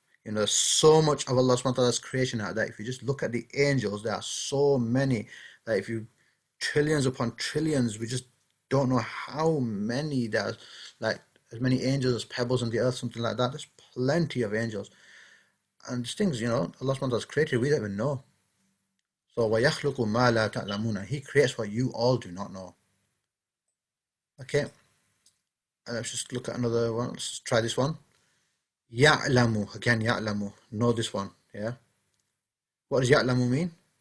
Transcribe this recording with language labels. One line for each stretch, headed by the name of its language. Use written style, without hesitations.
English: There's so much of Allah subhanahu wa ta'ala's creation out there. If you just look at the angels, there are so many that if you trillions upon trillions, we just don't know how many there's, like as many angels as pebbles on the earth, something like that. There's plenty of angels. And these things, Allah subhanahu wa ta'ala has created, we don't even know. So
Arabic: وَيَخْلُقُ مَا لَا تَعْلَمُونَ.
English: He creates what you all do not know. Okay. Let's just look at another one. Let's try this one. يَعْلَمُ. Again, يَعْلَمُ. Know this one. Yeah. What does يَعْلَمُ mean?